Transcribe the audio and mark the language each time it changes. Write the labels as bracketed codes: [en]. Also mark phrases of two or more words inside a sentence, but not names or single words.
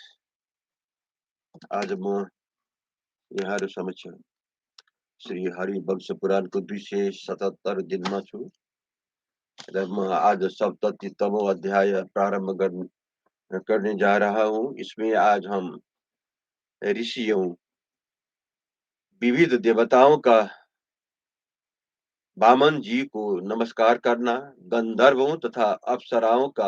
[ne] आज म यहाँहरु समक्ष श्री हरि वंश पुराणको 277 दिनमा छु र म आज सप्ततितमो अध्याय [hi] प्रारंभ करने जा रहा हूँ। इसमें आज हम ऋषियों, विविध देवताओं का वामन जी को नमस्कार करना, गंधर्वों तथा अप्सराओं का